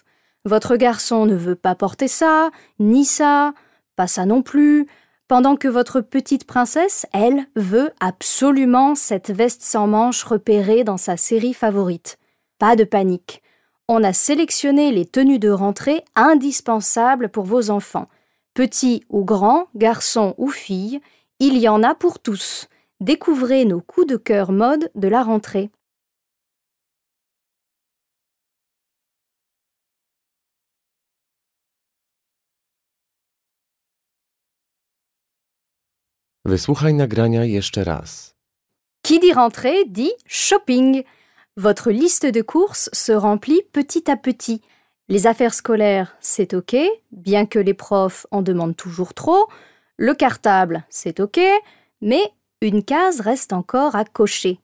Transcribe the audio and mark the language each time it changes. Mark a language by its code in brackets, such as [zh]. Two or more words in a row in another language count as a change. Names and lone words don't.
[fr] Votre garçon ne veut pas porter ça, ni ça, pas ça non plus, pendant que votre petite princesse, elle, veut absolument cette veste sans manches repérée dans sa série favorite. Pas de panique. On a sélectionné les tenues de rentrée indispensables pour vos enfants. Petits ou grands, garçons ou filles, il y en a pour tous. Découvrez nos coups de cœur mode de la rentrée. [pl] Wysłuchaj nagrania jeszcze raz. [fr] Qui dit rentrée dit shopping. Votre liste de courses se remplit petit à petit. Les affaires scolaires, c'est OK, bien que les profs en demandent toujours trop. Le cartable, c'est OK, mais une case reste encore à cocher.